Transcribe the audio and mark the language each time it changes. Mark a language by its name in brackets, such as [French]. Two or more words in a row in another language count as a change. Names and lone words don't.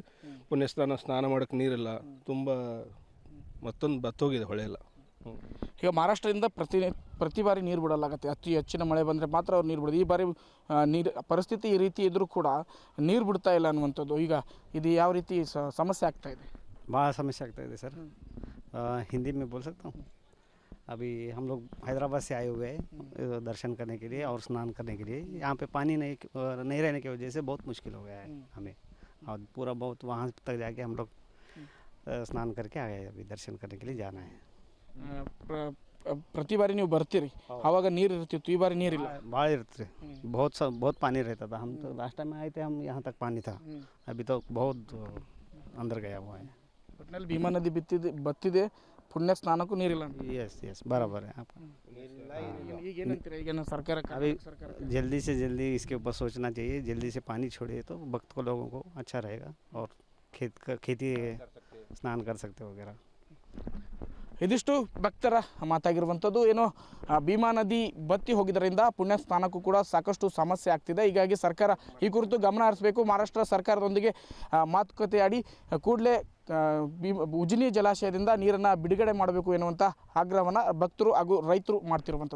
[Kannada] ಸ್ನಾನ ಮಾಡೋಕ್ಕೆ ನೀರಿಲ್ಲ, ತುಂಬ ಮತ್ತೊಂದು ಬತ್ತೋಗಿದೆ, ಹೊಳೆಯಲ್ಲ. ಈಗ ಮಹಾರಾಷ್ಟ್ರದಿಂದ ಪ್ರತಿ ಬಾರಿ ನೀರು ಬಿಡಲಾಗುತ್ತೆ. ಅತಿ ಹೆಚ್ಚಿನ ಮಳೆ ಬಂದರೆ ಮಾತ್ರ ಅವ್ರು ನೀರು ಬಿಡೋದು. ಈ ಬಾರಿ ನೀರು ಪರಿಸ್ಥಿತಿ ಈ ರೀತಿ ಇದ್ದರೂ ಕೂಡ ನೀರು ಬಿಡ್ತಾ ಇಲ್ಲ ಅನ್ನುವಂಥದ್ದು. ಈಗ ಇದು ಯಾವ ರೀತಿ ಸಮಸ್ಯೆ ಆಗ್ತಾ ಇದೆ? [Hindi] बड़ा समस्या लगता है सर। हिंदी में बोल सकता हूँ। अभी हम लोग हैदराबाद से आए हुए हैं दर्शन करने के लिए और स्नान करने के लिए। यहाँ पे पानी नहीं रहने की वजह से बहुत मुश्किल हो गया है हमें, और पूरा बहुत वहाँ तक जाके हम लोग स्नान करके आ गए। अभी दर्शन करने के लिए जाना है। [Kannada] ಪ್ರತಿ ಬಾರಿ ನೀವು ಬರ್ತೀರಿ, ಆವಾಗ ನೀರು ಇರ್ತಿತ್ತು, ಈ ಬಾರಿ ನೀರಿಲ್ಲ. ಭಾಳ ಇರುತ್ತೆ, [Hindi] बहुत पानी रहता था। हम तो [English] last time [Hindi] आए थे, हम यहाँ तक पानी था। अभी तो बहुत अंदर गया हुआ है। [Kannada] ಒಟ್ಟಿನಲ್ಲಿ ಭೀಮಾ ನದಿ ಬತ್ತಿದೆ, ಪುಣ್ಯ ಸ್ನಾನಕ್ಕೂ ನೀರಿಲ್ಲ. [Hindi] यस बराबर है आपका। [Kannada] ಈಗ ಏನಂತೀರ? ಈಗ ಸರ್ಕಾರ [Hindi] अभी जल्दी से जल्दी इसके ऊपर सोचना चाहिए। जल्दी से पानी छोड़े तो भक्त को लोगों को अच्छा रहेगा, और खेती स्नान कर सकते वगैरह। [Kannada] ಇದಿಷ್ಟು ಭಕ್ತರ ಮಾತಾಗಿರುವಂಥದ್ದು. ಏನೋ ಭೀಮಾ ನದಿ ಬತ್ತಿ ಹೋಗಿದ್ದರಿಂದ ಪುಣ್ಯ ಸ್ನಾನಕ್ಕೂ ಕೂಡ ಸಾಕಷ್ಟು ಸಮಸ್ಯೆ ಆಗ್ತಿದೆ. ಹೀಗಾಗಿ ಸರ್ಕಾರ ಈ ಕುರಿತು ಗಮನ ಹರಿಸಬೇಕು. ಮಹಾರಾಷ್ಟ್ರ ಸರ್ಕಾರದೊಂದಿಗೆ ಮಾತುಕತೆ ಆಡಿ ಕೂಡಲೇ ಉಜ್ನಿ ಜಲಾಶಯದಿಂದ ನೀರನ್ನು ಬಿಡುಗಡೆ ಮಾಡಬೇಕು ಎನ್ನುವಂಥ ಆಗ್ರಹವನ್ನು ಭಕ್ತರು ಹಾಗೂ ರೈತರು ಮಾಡ್ತಿರುವಂಥದ್ದು.